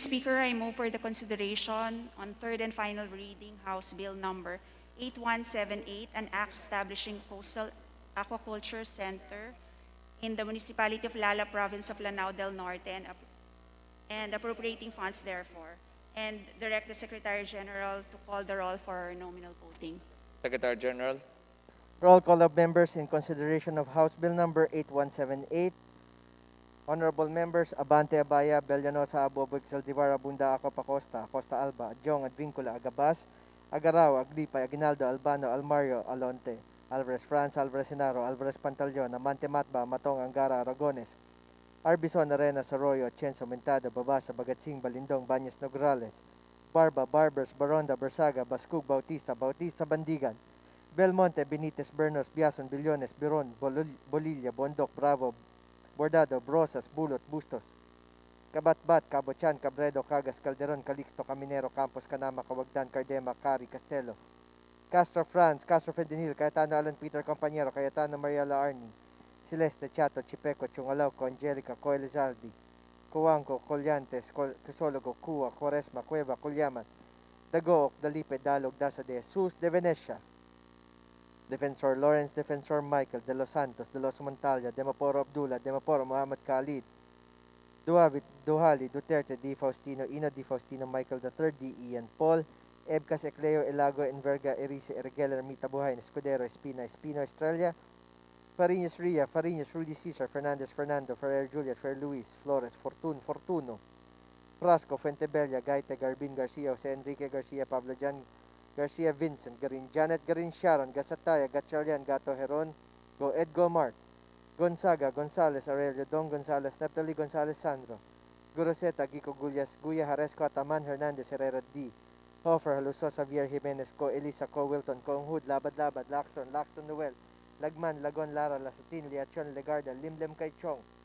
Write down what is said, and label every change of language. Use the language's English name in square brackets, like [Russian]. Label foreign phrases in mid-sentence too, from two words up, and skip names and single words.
[English] Speaker, I move for the consideration on third and final reading House Bill number 8178, an act establishing coastal aquaculture center in the municipality of Lala, province of Lanao del Norte, and appropriating funds therefore, and direct the Secretary General to call the roll for nominal voting. Secretary General. Roll call of members in consideration of House Bill number 8178. Honorable members Abante Abaya, Bellanosa, Abobog, Saldivar, Abunda, Acopa Costa, Costa Alba, Jong, Advincula, Agabas, Agaraw, Aglipay, Aguinaldo, Albano, Almario, Alonte, Alvarez France, Alvarez Senaro, Alvarez Pantaleon, Amante Matba, Matong, Angara, Aragones, Arbison, Arenas, Arroyo, Chenzo, Mentado, Babasa, Bagatsing, Balindong, Banyas, Nograles, Barba, Barbers, Baronda, Bersaga, Bascug, Bautista, Bautista, Bandigan, Belmonte, Benitez, Bernos, Biason, Billones, Biron, Bolilla, Bondok, Bravo, Bordado, Brosas, Bulot, Bustos, Kabatbat, Cabochan, Cabredo, Cagas, Calderon, Calixto, Caminero, Campos, Canama, Cawagdan, Cardema, Cari, Castelo, Castro Franz, Castro Fedinil, Cayetano Alan Peter Compañero, Cayetano Mariela Arni, Celeste, Chato, Chipeco, Chungalauco, Angelica, Coelizaldi, Cuanco, Collantes, Crisologo, Cua, Quaresma, Cueva, Culyaman, Dagook, Dalipe, Dalog, Dasa de Jesus, de Venecia, Defensor Lawrence, Defensor Michael, De Los Santos, De Los Montalya, Demaporo Abdullah, Demaporo Muhammad Khalid, Duavit, Duhali, Duterte, Di Faustino, Ina Di Faustino, Michael III, D. Ian Paul, Ebcas, Ecleo, Elago, Enverga, Erice, Ergeler, Mita Buhay, Escudero, Espina, Espino, Estrella, Fariñas Ria, Fariñas, Rudy Cesar, Fernandez, Fernando, Ferrer Juliet, Fer Luis, Flores, Fortuno, Frasco, Fuentebella, Gaite, Garbin Garcia, Jose Enrique Garcia, Pablo Jan Garcia Vincent, Garin Janet, Garin Sharon, Gatataya, Gatchalian, Gato Heron, Go Edgo Mark, Gonzaga, Gonzales, Aurelio, Don Gonzales, Naphtali Gonzales Sandro, Guroseta, Gico Gullas, Guya Haresco, Ataman, Hernandez, Herrera D, Hofer, Haluso, Xavier Jimenez, Co Elisa, Co Wilton, Co Hood, Labad, Lacson Noel, Lagman, Lagon, Lara, Lasatin, Liachon, Legarda, Limlem Kaichong,